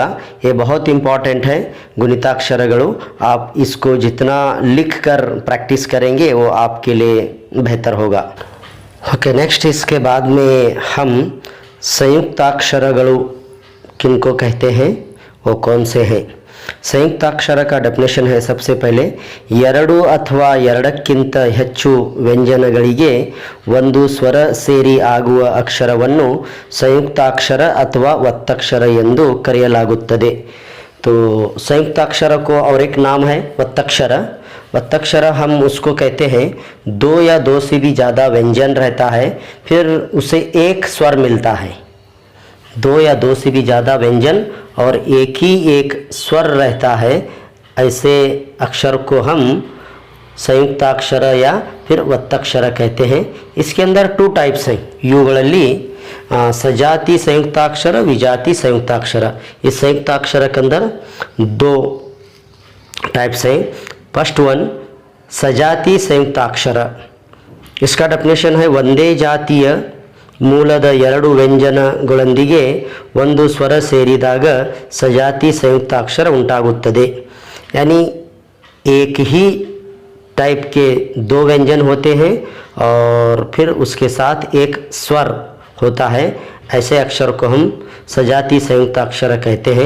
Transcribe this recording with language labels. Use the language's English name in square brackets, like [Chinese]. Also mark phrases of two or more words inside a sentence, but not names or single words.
[Hindi] ये बहुत इम्पॉर्टेंट है गुणिताक्षरಗಳು। आप इसको जितना लिख कर प्रैक्टिस करेंगे वो आपके लिए बेहतर होगा। [English] okay, next [Hindi] इसके बाद में हम संयुक्ताक्षरಗಳು किनको कहते हैं, वो कौन से हैं। [Kannada] ಸಂಯುಕ್ತಾಕ್ಷರ [Hindi] का डेफिनेशन है, सबसे पहले [Kannada] ಎರಡು ಅಥವಾ ಎರಡಕ್ಕಿಂತ ಹೆಚ್ಚು ವ್ಯಂಜನಗಳಿಗೆ ಒಂದು ಸ್ವರ ಸೇರಿ ಆಗುವ ಅಕ್ಷರವನ್ನು ಸಂಯುಕ್ತಾಕ್ಷರ ಅಥವಾ ಒತ್ತಕ್ಷರ ಎಂದು ಕರೆಯಲಾಗುತ್ತದೆ। [Hindi] तो संयुक्ताक्षर को और एक नाम है वत्तक्षर। वत्तक्षर हम उसको कहते हैं दो या दो से भी ज़्यादा व्यंजन रहता है, फिर उसे एक स्वर मिलता है। दो या दो से भी ज़्यादा व्यंजन और एक ही एक स्वर रहता है, ऐसे अक्षर को हम संयुक्ताक्षर या फिर वत्तक्षर कहते हैं। इसके अंदर 2 टाइप्स हैं ಇವುಗಳಲ್ಲಿ सजाति संयुक्ताक्षर, विजाति संयुक्ताक्षर। इस संयुक्ताक्षर के अंदर 2 टाइप्स हैं। [English] first one [Hindi] सजाति संयुक्ताक्षर। इसका डेफिनेशन है [Kannada] ಒಂದೇ ಜಾತಿಯ ಮೂಲದ ಎರಡು ವ್ಯಂಜನಗಳೊಂದಿಗೆ ಒಂದು ಸ್ವರ ಸೇರಿದಾಗ सजाति संयुक्ताक्षर उंटागुತ್ತದೆ। [Hindi] यानी एक ही टाइप के 2 व्यंजन होते हैं और फिर उसके साथ एक स्वर होता है, ऐसे अक्षर को हम सजाति संयुक्ताक्षर कहते हैं।